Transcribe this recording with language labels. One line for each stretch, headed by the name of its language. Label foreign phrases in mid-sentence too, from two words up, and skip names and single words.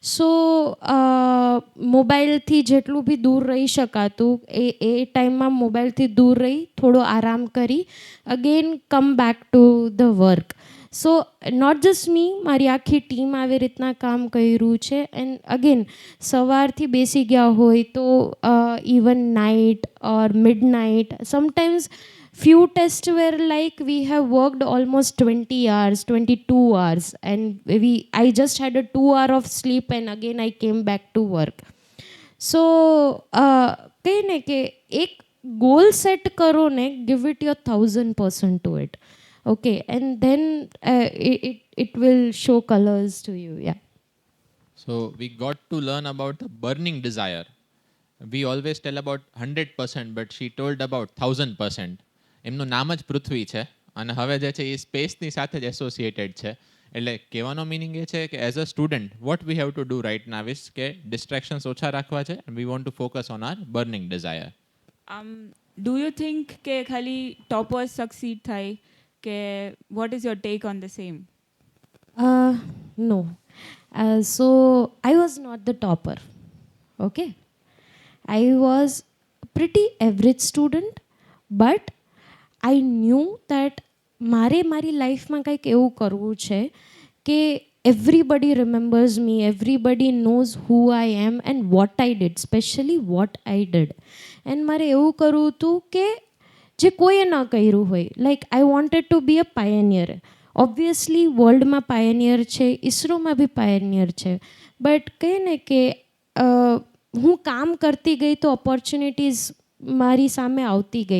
Gujarati: સો મોબાઈલથી જેટલું બી દૂર રહી શકાતું એ ટાઈમમાં મોબાઈલથી દૂર રહી થોડો આરામ કરી
English: again come back to the work. so not just me,
Gujarati: મારી આખી ટીમ આવી રીતના કામ કર્યું છે.
English: and again
Gujarati: સવારથી બેસી ગયા હોય તો
English: even night or mid night sometimes few tests were like we have worked almost 20 hours, 22 hours, and I just had a 2 hour of sleep and again I came back to work.
Gujarati: So કહે ને કે એક ગોલ સેટ કરો ને,
English: give it your 1000% to it, okay, and then it will show colors to you. Yeah. So we got to learn about the burning desire. We always tell about 100%, but she told about 1000%.
Gujarati: એમનું નામ જ પૃથ્વી છે અને હવે જે છે એ સ્પેસની સાથે જ એસોસિએટેડ છે. એટલે કહેવાનો મિનિંગ એ છે કે
English: as a student what we have to do right now is
Gujarati: કે ડિસ્ટ્રેક્શન્સ ઓછા રાખવા છે
English: and we want to focus on our burning desire. do you think
Gujarati: કે ખાલી ટોપર્સ સક્સીડ થાય કે
English: what is your take on the same? No. So I was not the topper. Okay. I was pretty average student, but I knew that
Gujarati: મારે મારી લાઈફમાં કંઈક એવું કરવું છે કે
English: everybody remembers me, everybody knows who I am and what I did, especially what I did.
Gujarati: And મારે એવું કરવું હતું કે જે કોઈએ ન કર્યું હોય.
English: like I wanted to be a pioneer.
Gujarati: ઓબ્વિયસલી વર્લ્ડમાં પાયનિયર છે, ઇસરોમાં બી પાયનિયર છે, બટ કહે ને કે હું કામ કરતી ગઈ તો ઓપોર્ચ્યુનિટીઝ મારી સામે આવતી ગઈ.